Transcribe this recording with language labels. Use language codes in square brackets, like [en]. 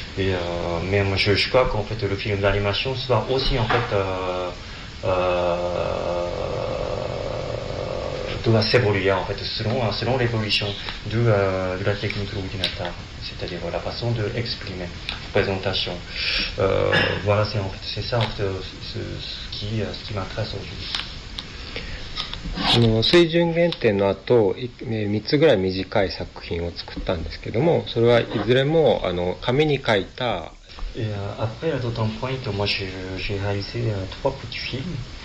[fr] Et même je crois qu'en fait le film d'animation soit aussi en fait doit s'évoluer en fait selon l'évolution de la technique de l'ordinateur, c'est-à-dire la façon de exprimer présentation. Voilà, c'est ça en fait ce qui m'intéresse aujourd'hui. [ja] 水準原点の後、3つぐらい短い作品を作ったんですけども、それはいずれも紙に書いた。 [fr] Et après à d'autres points, moi j'ai réalisé trois petits films.